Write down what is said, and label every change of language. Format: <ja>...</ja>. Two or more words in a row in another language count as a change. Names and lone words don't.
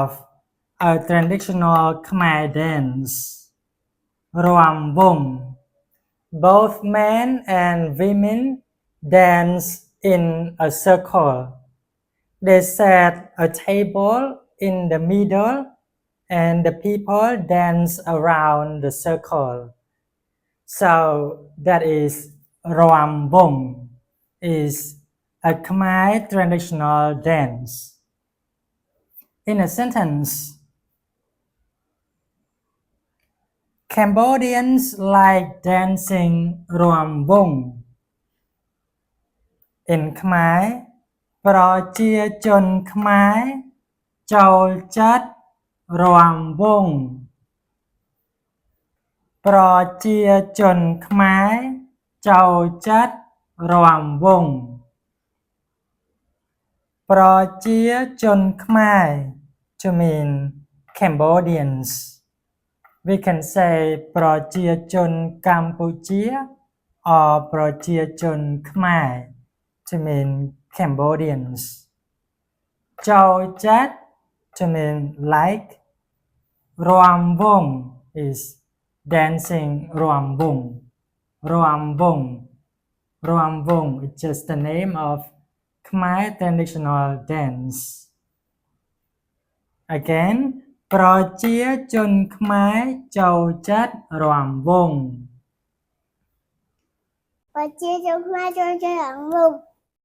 <en>a traditional Khmer dance រាំវង់ both men and women dance in a circle they set a table in the middle and the people dance around the circle So that is Ram Bong is a Khmer traditional dance. In a sentence, Cambodians like dancing Ram Bong. In Khmer</en> <km>ប្រជាជនខ្មែរចូលចិត្តរាំវង់ប្រជាជនខ្មែរចូលចិត្តរាំវង់ប្រជាជនខ្មែរ</km> <en>to mean Cambodians. We can say</en> <km>ប្រជាជនកម្ពុជា</km> <en>or</en> <km>ប្រជាជនខ្មែរ</km> <en>to mean Cambodians. ចូលចិត្ត to mean like. រាំវង់ is dancing</en> <km>រាំវង់រាំវង់រាំវង់</km> <en>is just the name of Khmer traditional dance.</en> <km>Again ប្រជាជនខ្មែរចូលចិត្តរាំវង់ ប្រជាជនខ្មែរចូលចិត្តរាំវង់</km>